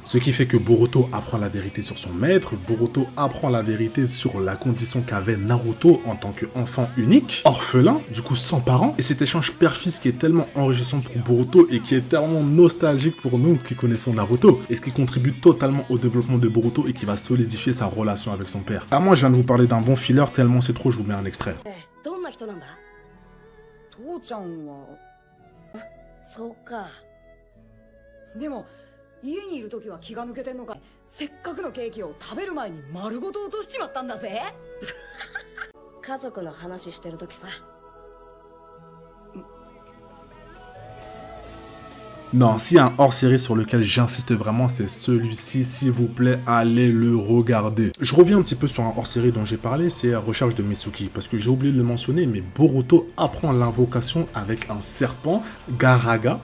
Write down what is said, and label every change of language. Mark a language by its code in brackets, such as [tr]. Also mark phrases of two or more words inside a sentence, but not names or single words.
[fr] Ce qui fait que Boruto apprend la vérité sur son maître, Boruto apprend la vérité sur la condition qu'avait Naruto en tant qu'enfant unique, orphelin, du coup sans parents. Et cet échange père-fils qui est tellement enrichissant pour Boruto et qui est tellement nostalgique pour nous qui connaissons Naruto. Et ce qui contribue totalement au développement de Boruto et qui va solidifier sa relation avec son père. À moi, je viens de vous parler d'un bon filler, tellement c'est trop, je vous mets un extrait. [ja] 父ちゃんはそうかでも家にいる時は気が抜けてんのかせっかくのケーキを食べる前に丸ごと落としちまったんだぜ。家族の話してる時さ。 [fr] Non, s'il y a un hors-série sur lequel j'insiste vraiment, c'est celui-ci, s'il vous plaît, allez le regarder. Je reviens un petit peu sur un hors-série dont j'ai parlé, c'est Recherche de Mitsuki, parce que j'ai oublié de le mentionner, mais Boruto apprend l'invocation avec un serpent, Garaga.